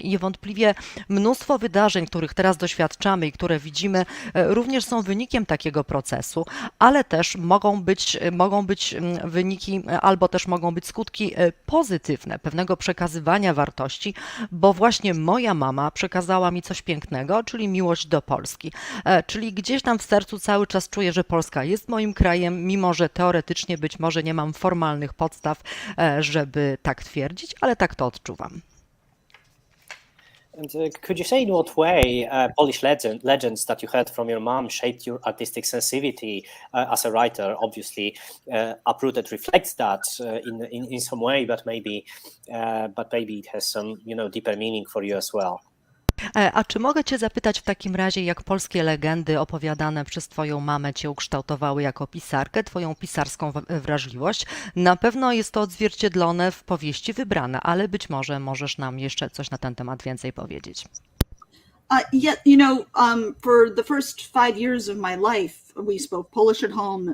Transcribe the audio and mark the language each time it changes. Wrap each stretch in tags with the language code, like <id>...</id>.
<pl>I niewątpliwie mnóstwo wydarzeń, których teraz doświadczamy i które widzimy, również są wynikiem takiego procesu, ale też mogą być wyniki, albo też mogą być skutki pozytywne pewnego przekazywania wartości, bo właśnie moja mama przekazała mi coś pięknego, czyli miłość do Polski. Czyli gdzieś tam w sercu cały czas czuję, że Polska jest moim krajem, mimo że teoretycznie być może nie mam formalnych podstaw, żeby tak twierdzić, ale tak to odczuwam.</pl> <en>And could you say in what way Polish legends that you heard from your mom shaped your artistic sensitivity as a writer? Obviously, Uprooted reflects that in some way, but maybe it has some deeper meaning for you as well.</en> <pl>A czy mogę Cię zapytać w takim razie, jak polskie legendy opowiadane przez Twoją mamę Cię ukształtowały jako pisarkę, Twoją pisarską wrażliwość? Na pewno jest to odzwierciedlone w powieści Wybrana, ale być może możesz nam jeszcze coś na ten temat więcej powiedzieć.</pl> <en>Yeah, for the first 5 years of my life, we spoke Polish at home.</en>